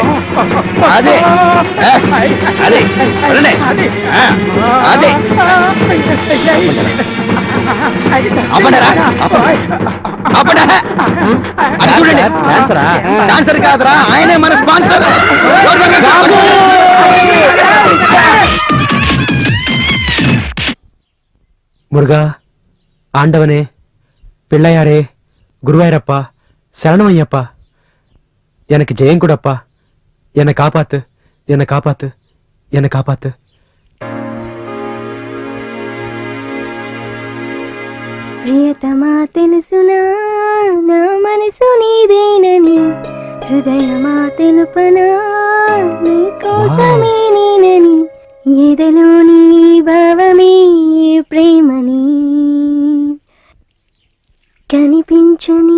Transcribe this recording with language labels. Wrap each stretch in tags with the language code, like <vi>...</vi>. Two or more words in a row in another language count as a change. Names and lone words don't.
<te>అదే ఆ, అది కొట్టండి. ఆ, అది అవ్వడరా అవ్వడా అది చూడండి. డాన్సరా? డాన్సర్ కాదురా, ఆయనే మన స్పాన్సర్.</te> <ta>முருகா ஆண்டவனே பிள்ளையாரே குருவாயிரப்பா சரணம் ஐயப்பா எனக்கு ஜெயம் கூடப்பா என்னை காப்பாத்து என்னை காப்பாத்து என்னை காப்பாத்து</ta> <te>ప్రియతమా తెలుసునా నా మనసు నీదేనని హృదయమా తెలుపనా నీ కోసమే నేనని ఎదలోని భావమే ప్రేమని కనిపించని</te>